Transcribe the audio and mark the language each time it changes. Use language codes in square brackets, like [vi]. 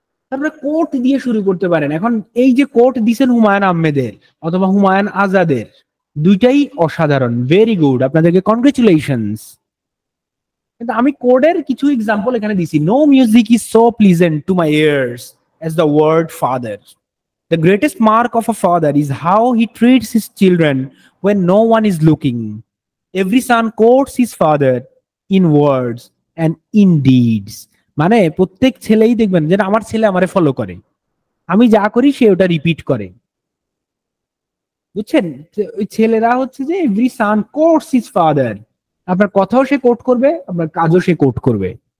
[bn] তারপরে কোট দিয়ে শুরু করতে পারেন। এখন এই যে কোট দিছেন হুমায়ুন আহমেদের অথবা হুমায়ুন আজাদের, দুইটাই অসাধারণ, ভেরি গুড, আপনাদেরকে কনগ্রেচুলেশনস। কিন্তু আমি কোডের কিছু এক্সাম্পল এখানে দিছি। [en] No music is so pleasant to my ears as the word father. The greatest mark of a father is how he treats his children when no one is looking. Every son quotes his father in words and in deeds. [bn] মানে প্রত্যেক ছেলেই দেখবেন যে আমার ছেলে আমারে follow করে, আমি যা করি সে ওটা রিপিট করে। বুঝছেন? ওই ছেলেরা হচ্ছে যে [en] every son quotes his father, [bn] আপনার কথাও সে কোট করবে, আপনার কাজও সে কোট করবে।